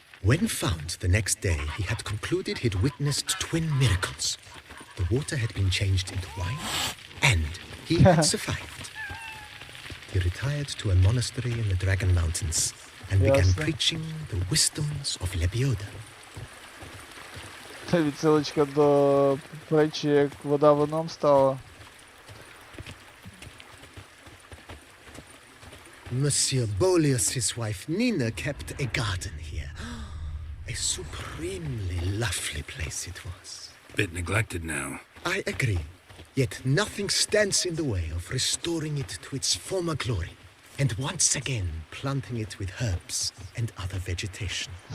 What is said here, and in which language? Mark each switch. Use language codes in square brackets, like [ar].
[en] When found the next day, he had concluded he'd witnessed twin miracles. The water had been changed into wine, and he had survived. He retired to a monastery in the Dragon Mountains and began [uk] Ясно. [en] preaching the wisdoms of Lebioda. [uk] Це відсилочка до притчі, як вода вином стала. [en] Monsieur Bolius' wife Nina kept a garden here. A supremely lovely place it was. Bit neglected now. I agree. Yet nothing stands in the way of restoring it to its former glory and once again planting it with herbs and other vegetation.